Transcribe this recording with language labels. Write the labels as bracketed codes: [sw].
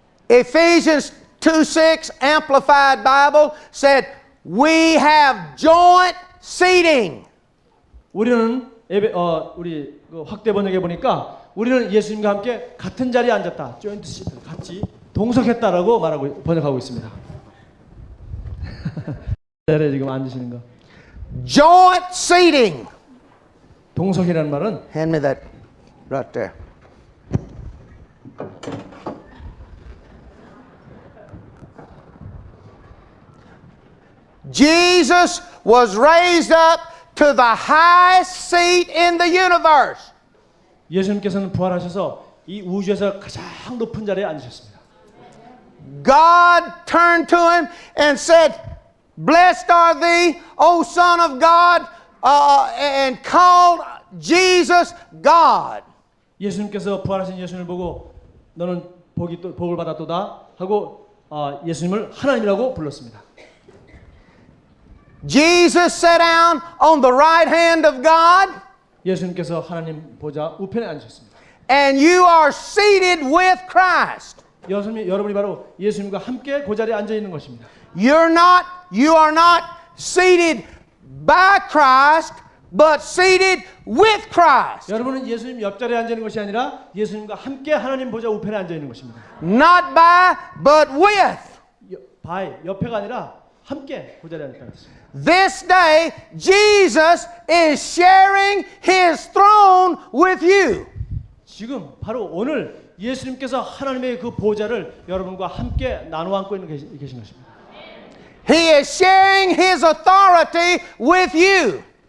[en] Ephesians 2:6 Amplified Bible said we have joint seating. [ko] 우리는 우리 확대 번역에 보니까 우리는 예수님과 함께 같은 자리에 앉았다. 조인트 시트 같이 동석했다라고 번역하고 있습니다. 자리에 지금 앉으시는 거. [en] Joint seating. [ko] 동석이라는 말은 [en] Hand me that right there. Jesus was raised up to the highest seat in the universe. [ko] 예수님께서는 부활하셔서 이 우주에서 가장 높은 자리에 앉으셨습니다. [en] God turned to him and said, "Blessed are thee, O Son of God," and called Jesus God. [ko] 예수님께서 부활하신 예수님을 보고 너는 복을 받았도다 하고 예수님을 하나님이라고 불렀습니다. [en] Jesus sat down on the right hand of God, [ko] 예수님께서 하나님 보좌 우편에 앉으셨습니다. [en] and you are seated with Christ. [ko] 여러분이 바로 예수님과 함께 그 자리에 앉아 있는 것입니다. [en] You are not seated by Christ, but seated with Christ. [ko] 여러분은 예수님 옆자리에 앉아 있는 것이 아니라 예수님과 함께 하나님 보좌 우편에 앉아 있는 것입니다. [en] Not by, but with. [ko] 옆에가 아니라 함께 그 자리에 앉아 있습니다. [en] This day, Jesus is sharing His throne with you. [ko] 지금 바로 오늘 예수님께서 하나님의 그 보좌를 여러분과 함께 나누어 안고 있는 계신 것입니다. [en] He is sharing His authority with you.